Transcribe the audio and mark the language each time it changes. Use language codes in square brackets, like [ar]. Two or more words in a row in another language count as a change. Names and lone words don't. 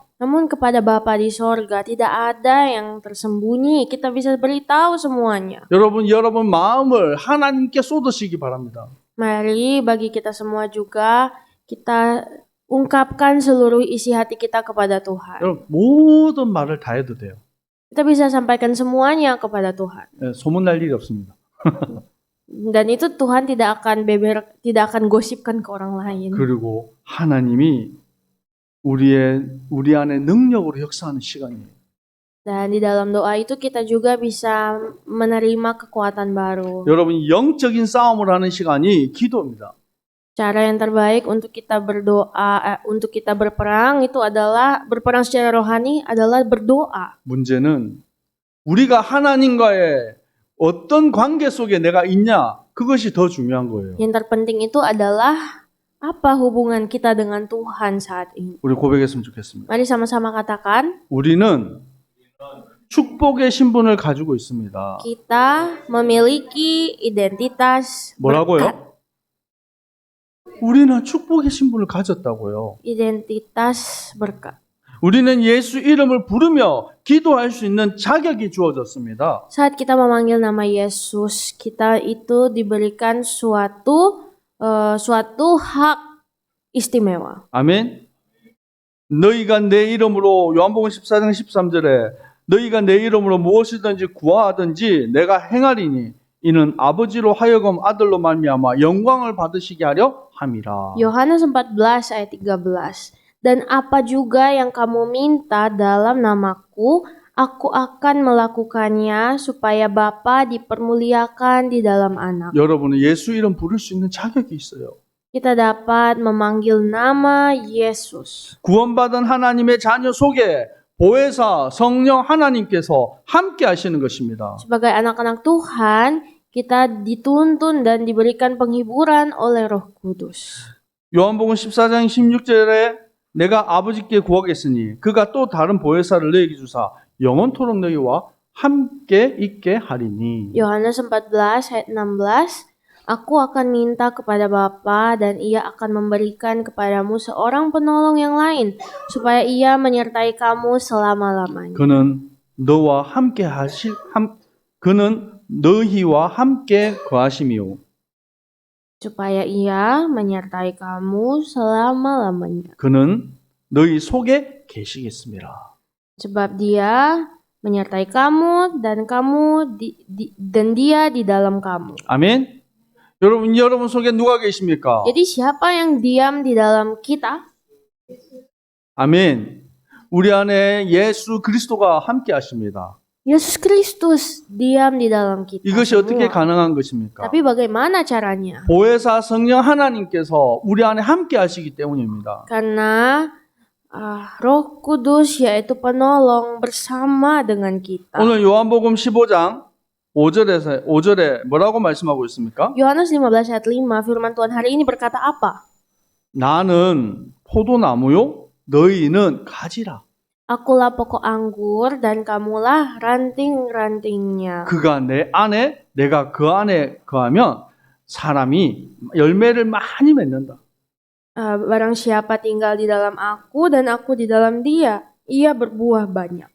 [id] Namun kepada Bapa di sorga tidak ada yang tersembunyi. Kita bisa beritahu semuanya. [ko] 여러분 마음을 하나님께 쏟으시기 바랍니다. [id] Mari bagi kita semua juga kita ungkapkan seluruh isi hati kita kepada Tuhan. [ko] 여러분, 모든 말을 다 해도 돼요. [id] Kita bisa sampaikan semuanya kepada Tuhan. [ko] 소문날 일이 없습니다. [id] Dan itu Tuhan tidak akan gosipkan ke orang lain. [ko] 그리고 하나님이 우리 안에 능력으로 역사하는 시간이에요. [id] Dan di dalam doa itu kita juga bisa menerima kekuatan baru. [ko] 여러분, 영적인 싸움을 하는 시간이 기도입니다. [id] Cara yang terbaik untuk kita berdoa, untuk kita berperang itu adalah berperang secara rohani adalah berdoa. [ko] 문제는 우리가 하나님과의 어떤 관계 속에 내가 있냐, 그것이 더 중요한 거예요. [id] Yang terpenting itu adalah apa hubungan kita dengan Tuhan saat ini. [ko] 우리 고백했으면 좋겠습니다. [id] Mari sama-sama katakan, [ko] 우리는 축복의 신분을 가지고 있습니다. [id] kita memiliki identitas [ko] 뭐라고요? [id] berkat. [ko] 우리는 축복의 신분을 가졌다고요. [id] Identitas berkat. [ko] 우리는 예수 이름을 부르며 기도할 수 있는 자격이 주어졌습니다. [id] Saat kita memanggil nama Yesus, kita itu diberikan suatu hak istimewa. [ko] 아멘. 너희가 내 이름으로 요한복음 14장 13절에 너희가 내 이름으로 무엇이든지 구하든지 내가 행하리니 이는 아버지로 하여금 아들로 말미암아 영광을 받으시게 하려 함이라. [id] Yohanes 14 ayat 13. Dan apa juga yang kamu minta dalam namaku, aku akan melakukannya supaya Bapa dipermuliakan di dalam anak. [ko] 여러분은 예수 이름 부를 수 있는 자격이 있어요. [id] Kita dapat memanggil nama Yesus. [ko] 구원받은 하나님의 자녀 속에 보혜사 성령 하나님께서 함께 하시는 것입니다. [id] Sebagai anak-anak Tuhan, kita dituntun dan diberikan penghiburan oleh Roh Kudus. [ko] 요한복음 14장 16절에 내가 아버지께 구하겠으니 그가 또 다른 보혜사를 너희에게 주사 영원토록 너희와 함께 있게 하리니. [id] Yohanes 14 ayat 16, Aku akan minta kepada Bapa dan ia akan memberikan kepadamu seorang penolong yang lain supaya ia menyertai kamu selama-lamanya. [ko] 그는 너희와 함께 거하시며 [id] Supaya ia menyertai kamu selama-lamanya. [ko] 그는 너희 속에 계시겠습니다. [id] Sebab dia menyertai kamu dan dia di dalam kamu. [ko] 아멘. 여러분 속에 누가 계십니까? [id] Jadi siapa yang diam di dalam kita? [ko] 아멘. 우리 안에 예수 그리스도가 함께 하십니다. [id] Yesus Kristus diam di dalam kita. [ko] 이것이 어떻게 [id] semua. [ko] 가능한 것입니까? [id] Tapi bagaimana caranya? [ko] 보혜사 성령 하나님께서 우리 안에 함께 하시기 때문입니다. [id] Karena Roh Kudus yaitu penolong bersama dengan kita. [ko] 오늘 요한복음 15장 5절에 뭐라고 말씀하고 있습니까? [id] Yohanes 15 ayat 5 firman Tuhan hari ini berkata apa? [ko] 나는 포도나무요 너희는 가지라. [id] Akulah pokok anggur dan kamulah ranting-rantingnya. [ko] 그가 내 안에 내가 그 안에 거하면 사람이 열매를 많이 맺는다. [id] Barang siapa tinggal di dalam aku dan aku di dalam dia, ia berbuah banyak.